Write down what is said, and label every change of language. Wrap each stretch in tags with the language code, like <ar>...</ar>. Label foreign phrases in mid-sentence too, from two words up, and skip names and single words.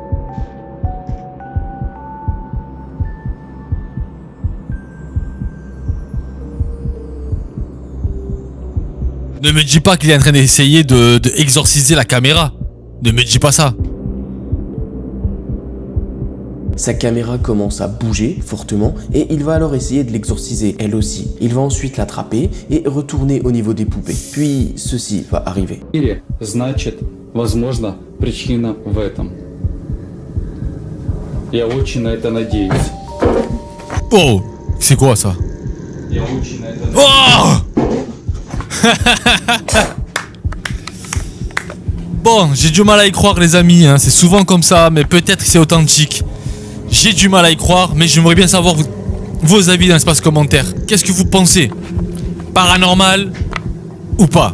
<fr>Ne me dis pas qu'il est en train d'essayer de exorciser la caméra. Ne me dis pas ça. Sa caméra commence à bouger fortement et il va alors essayer de l'exorciser elle aussi. Il va ensuite l'attraper et retourner au niveau des poupées. Puis ceci va arriver.</fr> <ru>Значит, возможно, причина в этом. Я очень на это надеюсь.</ru> <fr>Oh, c'est quoi ça?</fr> <ru>Я очень на это надеюсь. Oh!</ru> <fr>Bon, j'ai du mal à y croire les amis, c'est souvent comme ça, mais peut-être que c'est authentique. J'ai du mal à y croire, mais j'aimerais bien savoir vos avis dans l'espace commentaire. Qu'est-ce que vous pensez? Paranormal ou pas?</fr>